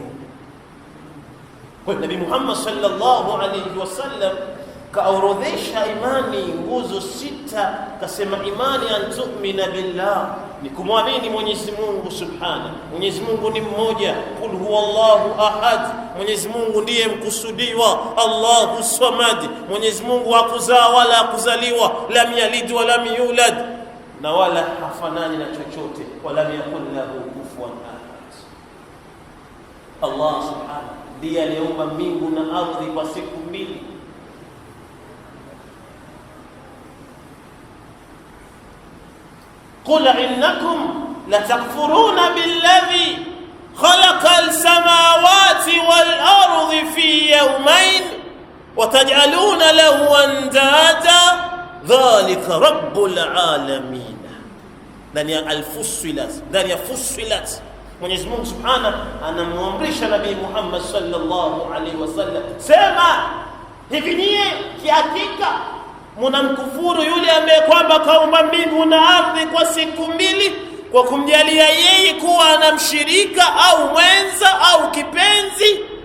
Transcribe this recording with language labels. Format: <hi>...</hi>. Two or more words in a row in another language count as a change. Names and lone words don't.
<sw>Kwa Nabii Muhammad</sw> <ar>صلى الله عليه وسلم</ar> <sw>kaorodhesha imani nguzo 6, kasema imani</sw> <ar>أن تؤمن بالله,</ar> <sw>ni kumwamini Mwenyezi Mungu Subhanahu. Mwenyezi Mungu ni mmoja,</sw> <ar>قل هو الله أحد,</ar> <sw>Mwenyezi Mungu ndiye mkusudiwa,</sw> <ar>الله الصمد,</ar> <sw>Mwenyezi Mungu hakuzaa wala hakuzaliwa,</sw> <ar>لم يلد ولم يولد,</ar> <sw>na wala hafanani na chochote,</sw> <ar>ولا يكل له كفوا أحد.</ar> <sw>Allah Subhanahu ndiye aliyeumba mbingu na ardhi kwa siku mbili.</sw> <ar>قل إنكم لتكفرون بالذي خلق السماوات والأرض في يومين وتجعلون له أندادا ذلك رب العالمين.</ar> <sw>ndani ya al-Fussilat, ndani ya Fussilat Mwenyezi Mungu Subhanahu anamuamrisha Nabii Muhammad</sw> <ar>صلى الله عليه وسلم,</ar> <sw>sema hivi, nyie kihakika mnamkufuru yule ambaye kwamba kaumba mbingu na ardhi kwa siku mbili kwa kumjalia yeye kuwa anamshirika au mwenza au kipenzi.</sw>